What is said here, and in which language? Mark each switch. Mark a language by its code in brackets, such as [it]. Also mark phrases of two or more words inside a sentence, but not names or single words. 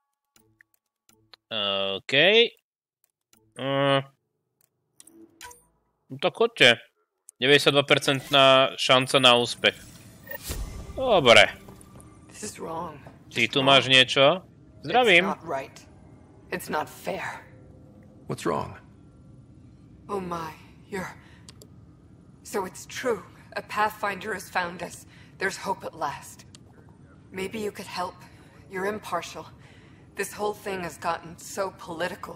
[sk] OK. Tak choďte. 92% šanca na úspech. Dobre. Ty tu máš niečo? Zdravím. [en] It's not fair. What's wrong? Oh my, So it's true. A Pathfinder has found us. There's hope at last. Maybe you could help. You're impartial. This whole thing has gotten so political.